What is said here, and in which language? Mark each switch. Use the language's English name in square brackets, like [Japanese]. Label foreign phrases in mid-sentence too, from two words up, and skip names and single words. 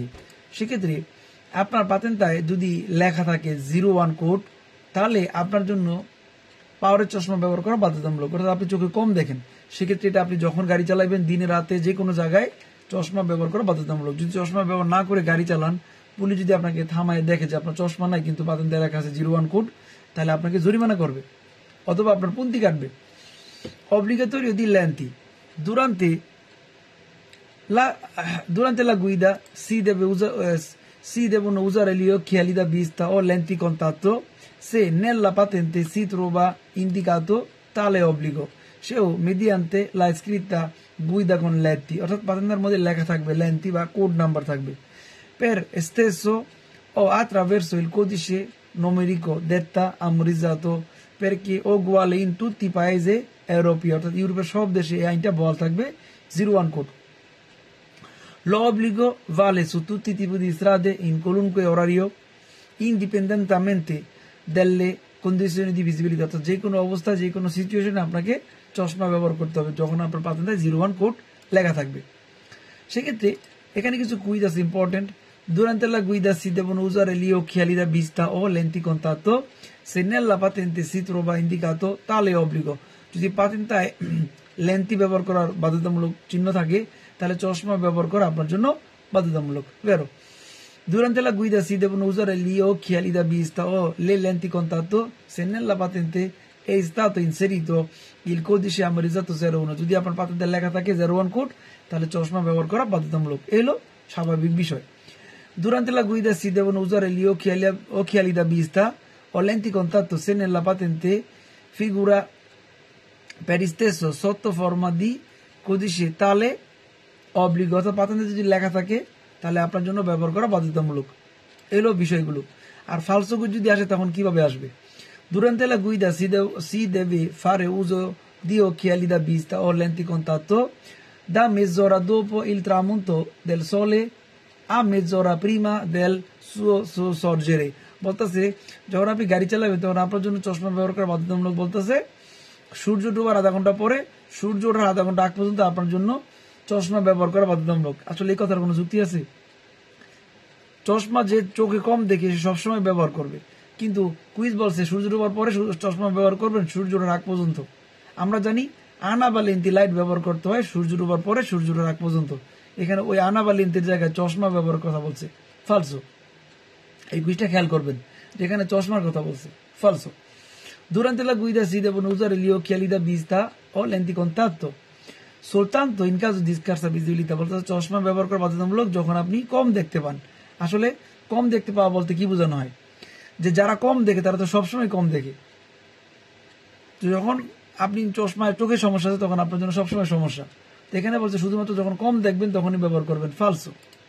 [Bangla] সেক্ষেত্রে আপনার পাতেন্তায় যদি লেখা থাকে 01 কোড, তাহলে আপনার জন্য পাওয়ারের চশমা ব্যবহার করা বাধ্যতামূলক, অর্থাৎ আপনি চোখে কম দেখেন। সেক্ষেত্রে এটা আপনি যখন গাড়ি চালাবেন দিনে রাতে যে কোনো জায়গায় চশমা ব্যবহার করা বাধ্যতামূলক। যদি চশমা ব্যবহার না করে গাড়ি চালান, পুলিশ যদি আপনাকে থামায় দেখে যে আপনার চশমা নাই কিন্তু পাতেন্তায় লেখা আছে 01 কোড, তাহলে আপনাকে জরিমানা করবে অথবা আপনার পুন্তি কাটবে। [Italian] Obbligatorio di lenti. Durante la guida si devono usare gli occhiali da vista o lenti contatto se nella patente si trova indicato tale obbligo, সেও mediante la scritta guida con lenti, [Bangla] অর্থাৎ পাতেন্তের মধ্যে লেখা থাকবে লেন্টি বা কোড নাম্বার থাকবে। [Italian] Per stesso o attraverso il codice numerico detta amorizzato perché uguale in tutti i paesi europei, [Bangla] অর্থাৎ ইউরোপের সব দেশে এই আইনটা বহাল থাকবে 01 কোড। [Italian] L'obbligo vale su tutti i tipi di strade in qualunque orario indipendentemente dalle condizioni di visibilità, [Bangla] অর্থাৎ যে কোনো অবস্থা যে কোনো সিচুয়েশনে আপনাকে চশমা ব্যবহার করতে হবে যখন আপনার পাতেন্তে 01 কোড লেখা থাকবে। সেক্ষেত্রে এখানে কিছু কুইজ আছে ইম্পর্টেন্ট। [Italian] Durante la guida si devono usare gli occhiali da vista o lenti contatto se nella patente si trova indicato tale obbligo, [Bangla] যদি পাতেন্তায় লেন্টি ব্যবহার করার বাধ্যতামূলক চিহ্ন থাকে তাহলে চশমা ব্যবহার করা আপনার জন্য বাধ্যতামূলক। Vero? [Italian] Durante la guida si devono usare gli occhiali da vista o le lenti contatto se nella patente è stato inserito il codice amorizzato 01, [Bangla] যদি আপনার পাতেন্তে লেখা থাকে 01 কোড তাহলে চশমা ব্যবহার করা বাধ্যতামূলক। এলো স্বাভাবিক বিষয়। [Italian] Durante la guida si devono usare gli occhiali da vista o lenti contatto se nella patente figura per stesso sotto forma di codice tale obbligo, [Bangla] অর্থাৎ পাতেন্তে যদি লেখা থাকে তাহলে আপনার জন্য ব্যবহার করা বাধ্যতামূলক। এলো বিষয়গুলো। আর ফালসো কোড যদি আসে তখন কিভাবে আসবে? [Italian] Durante la guida si deve fare uso di occhiali da vista o lenti contatto da mezz'ora dopo il tramonto del sole a mezz'ora prima del suo sorgere, [Bangla] বলতেছে যখন আপনি গাড়ি চালাবেন তখন আপনার জন্য চশমা ব্যবহার করা বাধ্যতামূলক। বলতেছে সূর্য ডোবার আধা ঘন্টা পরে, সূর্য ওঠার আধা ঘন্টা আগ পর্যন্ত আপনার জন্য চশমা ব্যবহার করা বাধ্যতামূলক। আসলে এই কথার কোনো যুক্তি আছে? চশমা যে চোখে কম দেখে সে সবসময় ব্যবহার করবে, কিন্তু কুইজ বলছে সূর্য ডোবার পরে চশমা ব্যবহার করবেন সূর্য ওঠার আগ পর্যন্ত। আমরা জানি আনা বা লেন্তি লাইট ব্যবহার করতে হয় সূর্য ডোবার পরে সূর্য ওঠার আগ পর্যন্ত। এখানে ওই আনা বা লেন্তির জায়গায় চশমা ব্যবহারের কথা বলছে, ফালসো। এই কুইজটা খেয়াল করবেন, যেখানে চশমার কথা বলছে, ফালসো। [Italian] Durante la guida si devono usare gli occhiali da vista o lenti contatto soltanto in caso di scarsa visibilità, [Bangla] বলতে চশমা ব্যবহার করা বাধ্যতামূলক যখন আপনি কম দেখতে পান। আসলে কম দেখতে পাওয়া বলতে কি বোঝানো হয়? যে যারা কম দেখে তারা তো সবসময় কম দেখে। যখন আপনি চশমায় চোখের সমস্যা আছে তখন আপনার জন্য সবসময় সমস্যা। এখানে বলছে শুধুমাত্র যখন কম দেখবেন তখনই ব্যবহার করবেন, ফালসো।